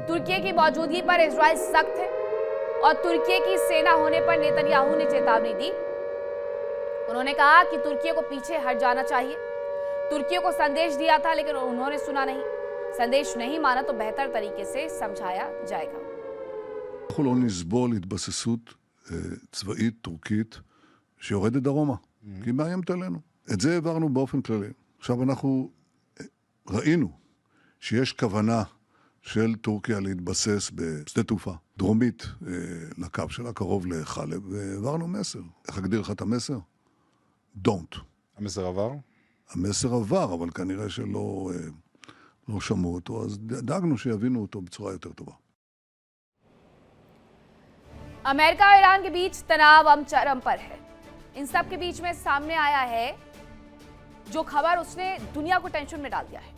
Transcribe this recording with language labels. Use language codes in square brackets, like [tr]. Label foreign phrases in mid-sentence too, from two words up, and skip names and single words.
[hi] तुर्की की मौजूदगी पर इजराइल सख्त है और तुर्की की सेना होने पर नेतन्याहू ने चेतावनी दी। उन्होंने कहा कि तुर्की को पीछे हट जाना चाहिए। तुर्की को संदेश दिया था लेकिन उन्होंने सुना नहीं। संदेश नहीं माना तो बेहतर तरीके से समझाया जाएगा। [he] אנחנו לא נסבול התבססות צבאית טורקית שיורדת דרומה, כי היא מאיימת עלינו. את זה העברנו באופן כללי. עכשיו אנחנו ראינו שיש כוונה של טורקיה להתבסס בשדה תעופה דרומית לקו שלה, קרוב לחלב, והעברנו מסר. איך אגדיר לך את המסר? Don't. המסר עבר? המסר עבר, אבל כנראה שלא שמעו אותו, אז דאגנו שיבינו אותו בצורה יותר טובה. [hi] अमेरिका और ईरान के बीच तनाव अब चरम पर है। इन सब के बीच में सामने आया है जो खबर, उसने दुनिया को टेंशन में डाल दिया है।